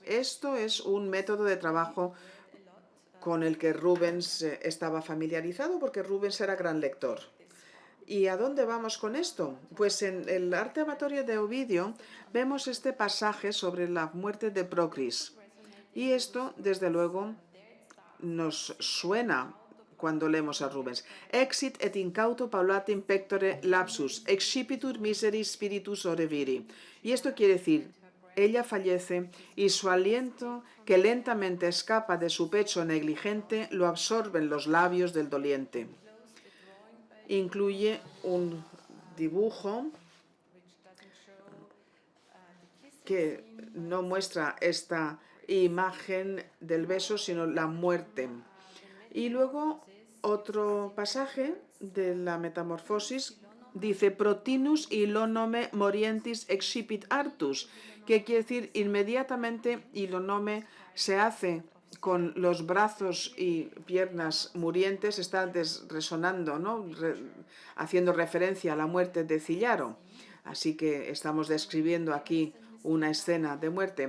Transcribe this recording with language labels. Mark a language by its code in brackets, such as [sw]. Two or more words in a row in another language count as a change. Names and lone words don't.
[es] Esto es un método de trabajo con el que Rubens estaba familiarizado porque Rubens era gran lector. ¿Y a dónde vamos con esto? Pues en el Arte Amatorio de Ovidio vemos este pasaje sobre la muerte de Procris. Y esto, desde luego, nos suena cuando leemos a Rubens. [la] Exit et incauto paulatim pectore lapsus, excipitur miseri spiritus ore viri. [es] Y esto quiere decir, ella fallece y su aliento, que lentamente escapa de su pecho negligente, lo absorben los labios del doliente. Incluye un dibujo que no muestra esta imagen del beso, sino la muerte. Y luego otro pasaje de la Metamorfosis dice [la] Protinus ilonome morientis excipit artus, [es] que quiere decir inmediatamente ilonome se hace con los brazos y piernas murientes, está resonando, ¿no? Haciendo referencia a la muerte de Cillaro. Así que estamos describiendo aquí una escena de muerte.